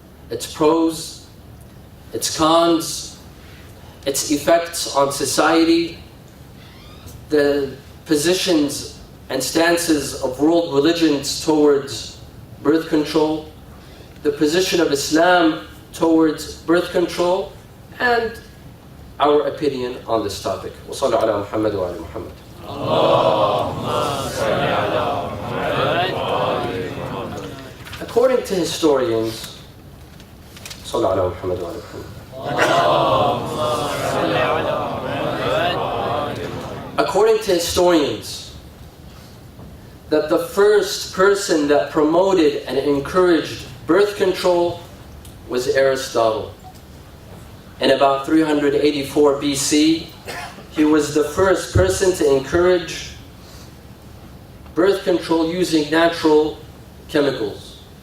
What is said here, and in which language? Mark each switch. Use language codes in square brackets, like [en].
[en] Its pros, its cons, its effects on society, the positions and stances of world religions towards birth control, the position of Islam towards birth control, and our opinion on this topic. [ar] وصلوا على محمد وآل محمد. اللهم صل على محمد وآل محمد. [en] According to historians, [ar] صلوا على محمد وآل محمد. اللهم صل على محمد وآل محمد. [en] According to historians, that the first person that promoted and encouraged birth control was Aristotle. In about 384 BC, he was the first person to encourage birth control using natural chemicals.